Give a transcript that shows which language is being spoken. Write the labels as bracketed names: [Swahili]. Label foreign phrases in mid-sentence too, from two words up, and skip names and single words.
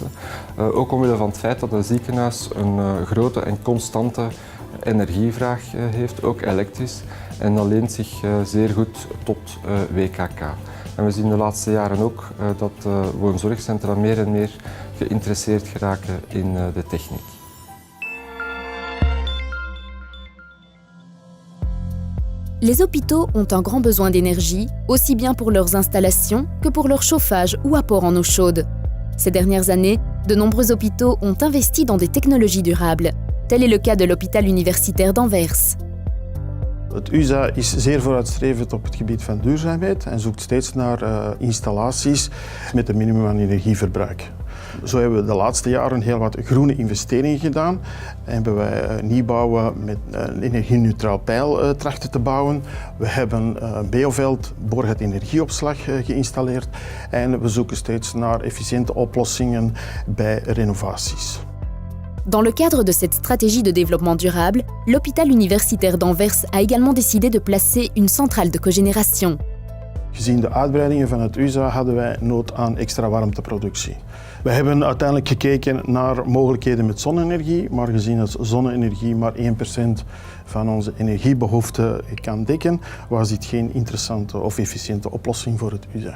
[Dutch] Ook omwille van het feit dat een ziekenhuis een grote en constante energievraag heeft, ook elektrisch. En dat leent zich zeer goed tot WKK. En we zien de laatste jaren ook dat woonzorgcentra meer en meer geïnteresseerd geraken in de techniek. [French] Les hôpitaux ont un grand besoin d'énergie, aussi bien pour leurs installations que pour leur chauffage ou apport en eau chaude. Ces dernières années, de nombreux hôpitaux ont investi dans des technologies durables. Tel est le cas de l'hôpital universitaire d'Anvers. [Dutch] Het UZA is zeer vooruitstrevend op het gebied van duurzaamheid en zoekt steeds naar installaties met een minimum aan energieverbruik. Zo hebben we de laatste jaren heel wat groene investeringen gedaan. Hebben wij nieuwbouwen met een energie-neutraal peil trachten te bouwen. We hebben Beoveld boorgat energieopslag geïnstalleerd en we zoeken steeds naar efficiënte oplossingen bij renovaties. [French] Dans le cadre de cette stratégie de développement durable, l'hôpital universitaire d'Anvers a également décidé de placer une centrale de cogénération. [Dutch] Gezien de uitbreidingen van het USA hadden wij nood aan extra warmteproductie. We hebben uiteindelijk gekeken naar mogelijkheden met zonne-energie, maar gezien dat zonne-energie maar 1% van onze energiebehoeften kan dekken, was dit geen interessante of efficiënte oplossing voor het USA.